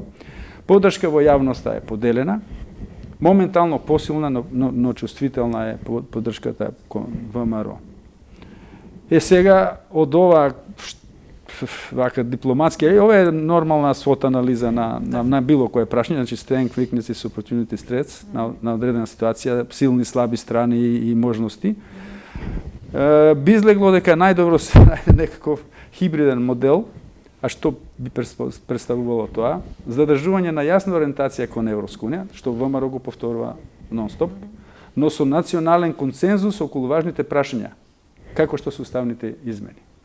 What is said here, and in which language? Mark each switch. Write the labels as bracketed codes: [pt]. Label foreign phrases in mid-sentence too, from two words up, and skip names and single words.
[mk] Поддршка во јавноста е поделена, моментално посилна, но чувствителна е поддршката кон ВМРО. Сега од ова дипломатски, ова е нормална свот анализа на било кое прашање, значи [en] strength, weaknesses, opportunities, threats, [mk] на одредена ситуација, силни, слаби страни и можности. Би излегло дека најдобро се најде некаков хибриден модел, а што би представувало тоа? Задржување на јасна ориентација кон Европска унија, што ВМРО го повторува нон-стоп, но со национален консензус околу важните прашања, како што се уставните измени.